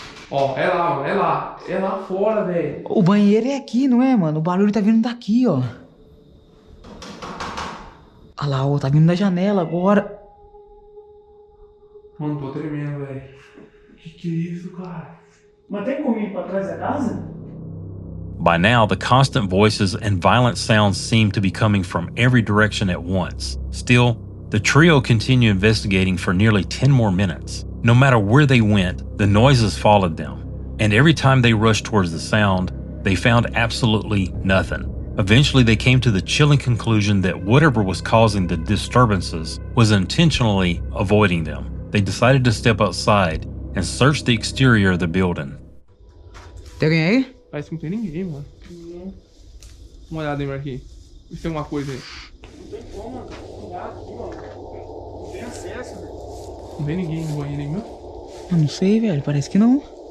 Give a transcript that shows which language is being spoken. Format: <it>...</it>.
<pt>Ó, é lá, mano. É lá fora, velho. O banheiro é aqui, não é, mano? O barulho tá vindo daqui, ó. Olha lá, ó, tá vindo da janela agora. Mano, tô tremendo, velho. Que é isso, cara? Mas tem como ir pra trás da casa?</pt> <en>By now, the constant voices and violent sounds seemed to be coming from every direction at once. Still, the trio continued investigating for nearly 10 more minutes. No matter where they went, the noises followed them, and every time they rushed towards the sound, they found absolutely nothing. Eventually, they came to the chilling conclusion that whatever was causing the disturbances was intentionally avoiding them. They decided to step outside and search the exterior of the building.</en> <pt>Tem alguém aí? Parece que não tem ninguém, mano. Uma olhada aí, Marquinhos. Vê se tem alguma coisa aí. Não tem como, mano. Olhar aqui, mano. Não tem acesso, velho. Não tem ninguém no banheiro aí, meu? Eu não sei, velho. Parece que não.</pt>